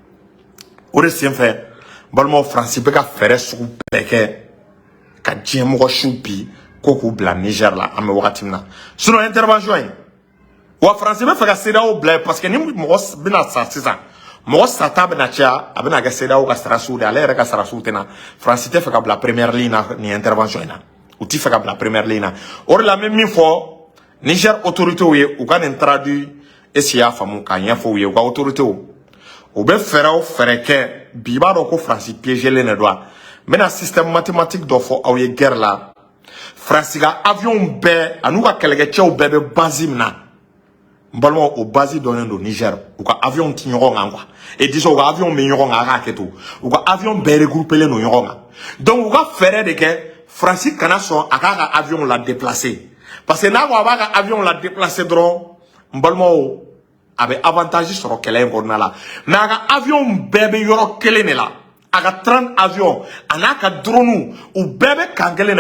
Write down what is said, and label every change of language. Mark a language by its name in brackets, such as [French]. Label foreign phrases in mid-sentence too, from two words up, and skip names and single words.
[Bambara] o de senfɛ balimaw France bɛ ka fɛɛrɛ sugu bɛɛ kɛ ka diɲɛ mɔgɔ su bi ko k'u bila Niger la an bɛ wagati min na [French] sinon intervention [Bambara] in wa France bɛ fɛ ka CEDEAO bila [French] parce que [Bambara] ni mɔgɔ bɛna sa sisan mɔgɔ sata bɛna caya a bɛna kɛ CEDEAO ka sarasiw de ale yɛrɛ ka sarasiw tɛ na France tɛ fɛ ka bila [French] première ligne [Bambara] na nin intervention in na u tɛ fɛ ka bila [French] première ligne [Bambara] na o de la n bɛ min fɔ Niger autorités ye u ka nin [French] traduit est-ce qu'il y a [Bambara] faamu k'a ɲɛfɔ u ye u ka autorités u bɛ fɛɛrɛ o fɛɛrɛ kɛ bi i b'a dɔn ko France piégelen de don n bɛna [French] système mathématique [Bambara] dɔ fɔ aw ye guerre la France ka avion bɛɛ an'u ka kɛlɛkɛcɛw bɛɛ bɛ base min na n balimaw o base dɔnnen don Niger u ka avion ti ɲɔgɔn kan [French] quoi et disons [Bambara] u ka avion bɛ ɲɔgɔn kan a k'a kɛ to u ka avion bɛɛ regroupelen don ɲɔgɔn kan donc u ka fɛɛrɛ de kɛ France kana sɔn a k'a ka avion [French] la déplacer parce que [Bambara] n'a ko a b'a ka avion [French] la déplacer [Bambara] dɔrɔn n balimaw a bɛ avantage sɔrɔ kɛlɛ in kɔnɔna la mais a ka avion bɛɛ bɛ yɔrɔ kelen de la a ka 30 avions a n'a ka drone u bɛɛ bɛ kan kelen